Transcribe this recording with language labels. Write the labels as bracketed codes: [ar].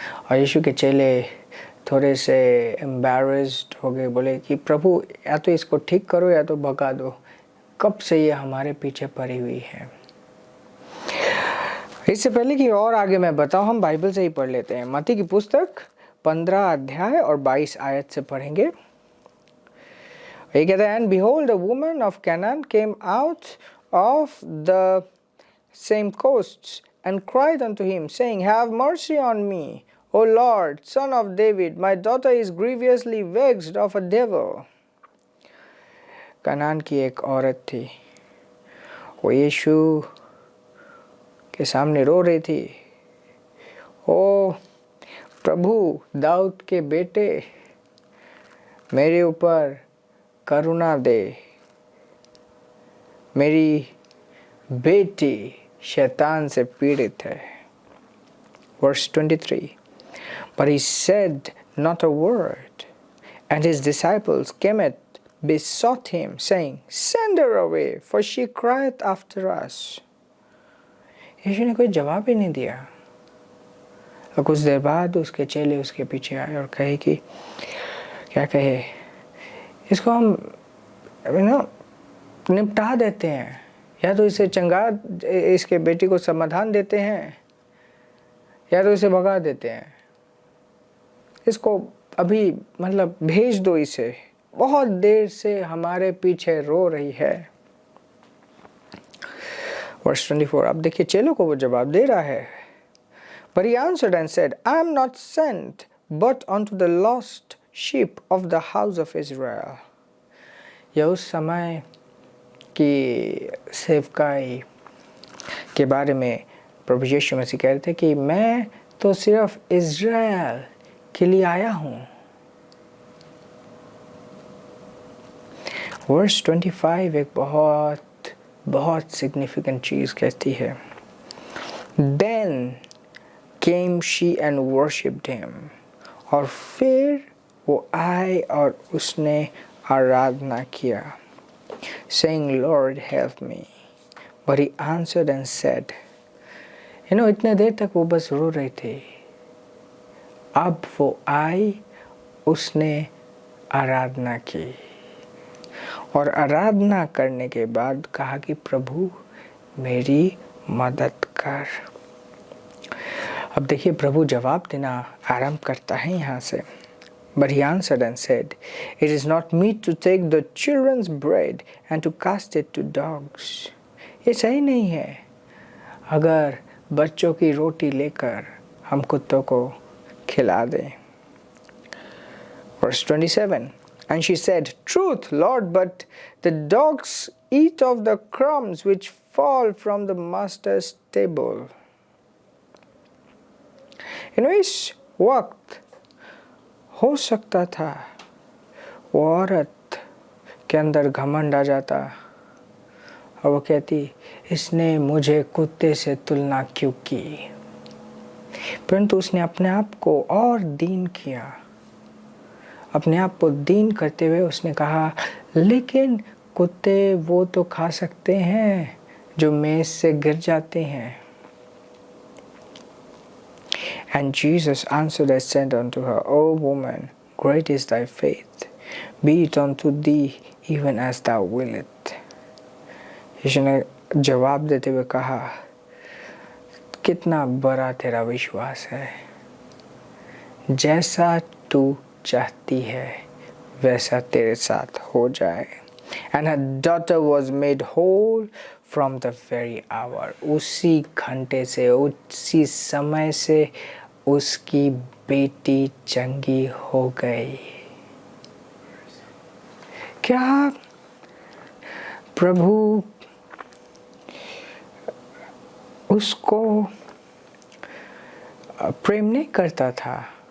[hi] और यीशु के चेले थोड़े से एम्बैरेस्ड हो गए, बोले कि प्रभु या तो इसको ठीक करो या तो भगा दो, कब से ये हमारे पीछे पड़ी हुई है। इससे पहले कि और आगे मैं बताऊं, हम बाइबल से ही पढ़ लेते हैं। मत्ती की पुस्तक 15 अध्याय और 22 आयत से पढ़ेंगे। ये कहता है, [en] And behold a woman of Canaan came out of the same coasts and cried unto him, saying, Have mercy on me, O Lord, son of David, my daughter is grievously vexed of a devil. [hi] Kanan की एक औरत थी, वो यीशु के सामने रो रही थी, ओ प्रभु दाऊद के बेटे, मेरे ऊपर करुणा दे, मेरी बेटी शैतान से पीड़ित है। [en] Verse 23, but he said not a word, and his disciples came and besought him, saying, Send her away, for she crieth after us. [hi] यीशु ने कोई जवाब ही नहीं दिया। और कुछ देर बाद उसके चेले उसके पीछे आए और कहे कि क्या कहे, इसको हम निपटा देते हैं, या तो इसे चंगा, इसके बेटी को समाधान देते हैं, या तो इसे भगा देते हैं, इसको अभी भेज दो इसे, बहुत देर से हमारे पीछे रो रही है। Verse 24, अब देखिए चेलों को वो जवाब दे रहा है। [en] But he answered and said, I am not sent but unto the lost sheep of the house of Israel. [hi] यह उस समय की सेवकाई के बारे में प्रभु यीशु मसीह कह रहे थे कि मैं तो सिर्फ इज़राइल के लिए आया हूँ। वर्स 25 एक बहुत सिग्निफिकेंट चीज़ कहती है। [en] Then came she and worshipped him. [hi] और फिर वो आए और उसने आराधना किया, [en] saying, Lord, help me. But he answered and said, [hi] इतने देर तक वो बस रो रहे थे, अब वो आई, उसने आराधना की और आराधना करने के बाद कहा कि प्रभु मेरी मदद कर। अब देखिए प्रभु जवाब देना आरंभ करता है यहाँ से। [en] But he answered and said, It is not meet to take the children's bread and to cast it to dogs. [hi] ये सही नहीं है अगर बच्चों की रोटी लेकर हम कुत्तों को खिला दें। [en] Verse 27, And she said, Truth, Lord, but the dogs eat of the crumbs which fall from the master's table. [hi] इस वक्त हो सकता था वो औरत के अंदर घमंड आ जाता और वो कहती, इसने मुझे कुत्ते से तुलना क्यों की। परंतु उसने अपने आप को और दीन किया। अपने आप को दीन करते हुए उसने कहा, लेकिन कुत्ते वो तो खा सकते हैं जो मेज से गिर जाते हैं। [en] And Jesus answered and said unto her, O woman, great is thy faith, be it unto thee even as thou wilt. [hi] यीशु ने जवाब देते हुए कहा, कितना बड़ा तेरा विश्वास है, जैसा तू चाहती है वैसा तेरे साथ हो जाए। [en] And her daughter was made whole from the very hour. [hi] उसी घंटे से, उसी समय से उसकी बेटी चंगी हो गई। क्या प्रभु उसको प्रेम नहीं करता था?